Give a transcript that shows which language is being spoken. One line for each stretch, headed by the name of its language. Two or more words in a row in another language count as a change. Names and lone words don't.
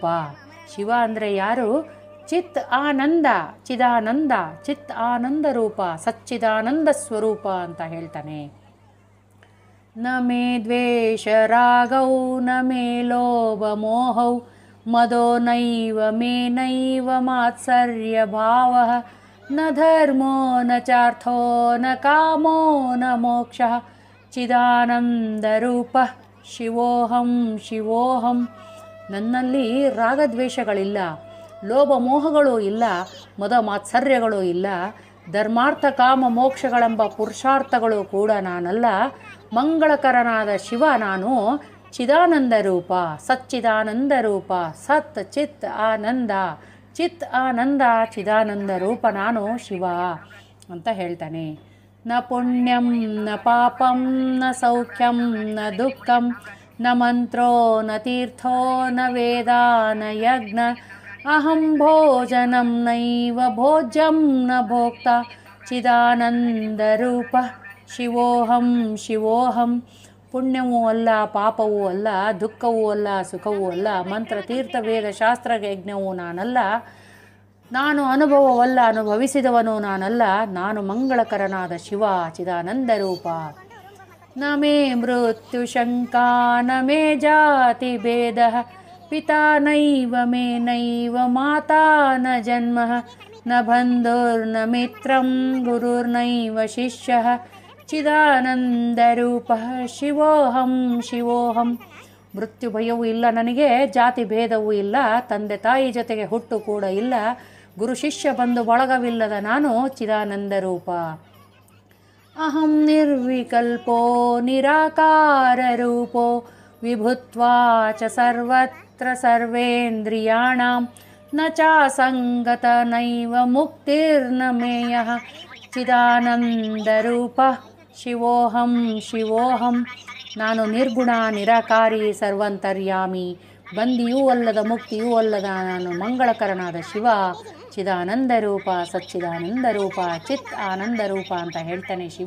Kannada: ಶಿವ ಅಂದರೆ ಯಾರು? ಚಿತ್ ಆನಂದ, ಚಿದಾನಂದ, ಚಿತ್ ಆನಂದ ರೂಪ, ಸಚ್ಚಿದಾನಂದ ಸ್ವರೂಪ ಅಂತ ಹೇಳ್ತಾನೆ.
Sanskrit: ನ ಮೇ ದ್ವೇಷ ರಾಗೌ ನ ಮೇ ಲೋಭ ಮೋಹೌ ಮದೋ ನೈವ ಮೇ ನೈವ ಮಾತ್ಸರ್ಯ ಭಾವಃ ನ ಧರ್ಮೋ ನ ಚಾರ್ಥೋ ನ ಕಾಮೋ ನ ಮೋಕ್ಷಃ ಚಿದಾನಂದರೂಪ ಶಿವೋಹಂ ಶಿವೋಹಂ.
Kannada: ನನ್ನಲ್ಲಿ ರಾಗದ್ವೇಷಗಳಿಲ್ಲ, ಲೋಭ ಮೋಹಗಳೂ ಇಲ್ಲ, ಮದ ಮಾತ್ಸರ್ಯಗಳೂ ಇಲ್ಲ, ಧರ್ಮಾರ್ಥ ಕಾಮ ಮೋಕ್ಷಗಳೆಂಬ ಪುರುಷಾರ್ಥಗಳು ಕೂಡ ನಾನಲ್ಲ. ಮಂಗಳಕರನಾದ ಶಿವ ನಾನು, ಚಿದಾನಂದ ರೂಪ, ಸಚ್ಚಿದಾನಂದ ರೂಪ, ಸತ್ ಚಿತ್ ಆನಂದ, ಚಿತ್ ಆನಂದ ಚಿದಾನಂದ ರೂಪ ನಾನು ಶಿವ ಅಂತ ಹೇಳ್ತಾನೆ.
Sanskrit: ನ ಪುಣ್ಯಂ ನ ಪಾಪಂ ನ ಸೌಖ್ಯಂ ನ ದುಃಖಂ ನ ಮಂತ್ರೋ ನ ತೀರ್ಥೋ ನ ವೇದ ನ ಯಜ್ಞ ಅಹಂ ಭೋಜನಂ ನೈವ ಭೋಜ್ಯಂ ನ ಭೋಕ್ತ ಚಿದಾನಂದ ರೂಪ ಶಿವೋಹಂ ಶಿವೋಹಂ.
Kannada: ಪುಣ್ಯವೂ ಅಲ್ಲ, ಪಾಪವೂ ಅಲ್ಲ, ದುಃಖವೂ ಅಲ್ಲ, ಸುಖವೂ ಅಲ್ಲ, ಮಂತ್ರ ತೀರ್ಥ ವೇದ ಶಾಸ್ತ್ರ ಯಜ್ಞವೂ ನಾನಲ್ಲ, ನಾನು ಅನುಭವವಲ್ಲ, ಅನುಭವಿಸಿದವನು ನಾನಲ್ಲ, ನಾನು ಮಂಗಳಕರನಾದ ಶಿವ ಚಿದಾನಂದ ರೂಪ.
Sanskrit: ನ ಮೇ ಮೃತ್ಯು ಶಂಕಾ ನ ಮೇ ಜಾತಿ ಭೇದ ಪಿತಾ ನೈವ ಮೇ ನೈವ ಮಾತಾ ನ ಜನ್ಮ ನ ಬಂಧುರ್ನ ಮಿತ್ರಂ ಗುರುರ್ನೈವ ಶಿಷ್ಯ ಚಿದಾನಂದ ರೂಪ ಶಿವೋಹಂ ಶಿವೋಹಂ.
Kannada: ಮೃತ್ಯು ಭಯವೂ ಇಲ್ಲ ನನಗೆ, ಜಾತಿ ಭೇದವೂ ಇಲ್ಲ, ತಂದೆ ತಾಯಿ ಜೊತೆಗೆ ಹುಟ್ಟು ಕೂಡ ಇಲ್ಲ, ಗುರು ಶಿಷ್ಯ ಬಂಧು ಬಳಗವಿಲ್ಲದ ನಾನು ಚಿದಾನಂದ ರೂಪ.
Sanskrit: ಅಹಂ ನಿರ್ವಿಕಲ್ಪೋ ನಿರಾಕಾರ ರೂಪೋ ವಿಭುತ್ವಾ ಚ ಸರ್ವತ್ರ ಸರ್ವೇಂದ್ರಿಯಾಣಾಂ ನ ಚಾಸಂಗತ ನೈವ ಮುಕ್ತಿರ್ನ ಮೇಯಃ ಚಿದಾನಂದ ರೂಪ ಶಿವೋಹಂ ಶಿವೋಹಂ.
Kannada: ನಾನು ನಿರ್ಗುಣ ನಿರಾಕಾರಿ ಸರ್ವಂತರ್ಯಾಮಿ, ಬಂದಿಯೂ ಅಲ್ಲದ ಮುಕ್ತಿಯೂ ಅಲ್ಲದ ನಾನು ಮಂಗಳಕರನಾದ ಶಿವ ಚಿದಾನಂದ ರೂಪ, ಸಚ್ಚಿದಾನಂದ ರೂಪ, ಚಿತ್ ಆನಂದ ರೂಪ ಅಂತ ಹೇಳ್ತಾನೆ ಶಿವ.